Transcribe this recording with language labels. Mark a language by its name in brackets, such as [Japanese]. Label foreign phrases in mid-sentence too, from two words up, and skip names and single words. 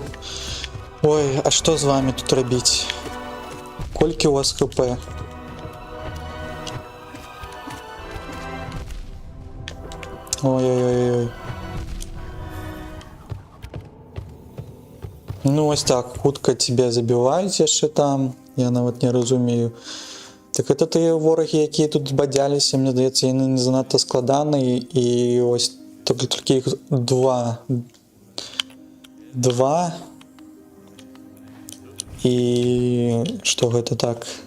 [Belarusian] Ой, а што з вами тут рабіць? Колькі у вас хп? Ой-ой-ой. Ну ось так, хутка тебя забіваюць яшчэ там. Я нават не разумею. Так это тыя ворагі, якія тут збадзяліся, мне здаецца, яны не занадта складаныя, і ось толькі іх два. І што гэта так?